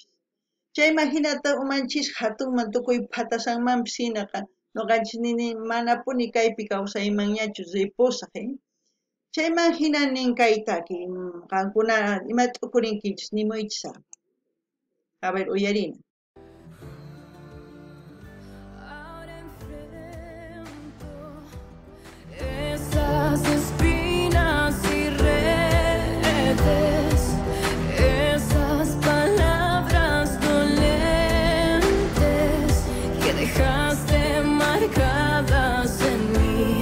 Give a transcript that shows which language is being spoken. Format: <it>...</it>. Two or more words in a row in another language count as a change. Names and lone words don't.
<qu>Chayman hinata umanchis hatunman tukuy patasanmanpis hinaqa nuqanchis nini manapuni kaypi kawsaymanñachu ripusaq, chayman hina ninkaytaki qankuna ima t'ukurinkichis nimuychis.</qu> <es>A ver,</es> <qu>uyarina.</qu> <es>Esas espinas y redes, esas palabras dolentes que dejaste marcadas en mí.</es>